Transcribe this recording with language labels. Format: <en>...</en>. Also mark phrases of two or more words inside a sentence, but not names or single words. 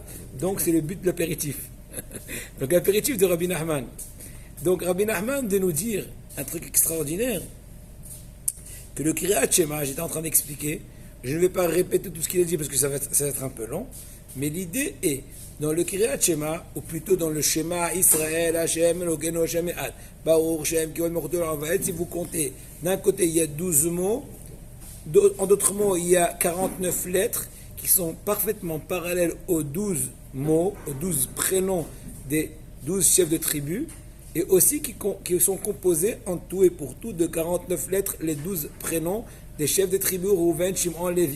<fr>Donc c'est le but de l'apéritif. Donc l'apéritif de Rabbi Nachman. Donc Rabbi Nachman de nous dire un truc extraordinaire, que le</fr> <he>קריאת שמע,</he> <fr>j'étais en train d'expliquer, je ne vais pas répéter tout ce qu'il a dit parce que ça va être un peu long, mais l'idée est, dans le</fr> <he>קריאת שמע,</he> <fr>ou plutôt dans le</fr> <he>שמע ישראל ה' אלקינו ה' אחד ברוך שם כבוד מלכותו,</he> <fr>si vous comptez, d'un côté il y a 12 mots, en d'autres mots il y a 49 lettres qui sont parfaitement parallèles aux 12 mots, aux 12 prénoms des 12 chefs de tribu, et aussi qui sont composés en tout et pour tout de 49 lettres, les 12 prénoms des chefs de tribu, Rouven, Shimon, Lévi.</fr>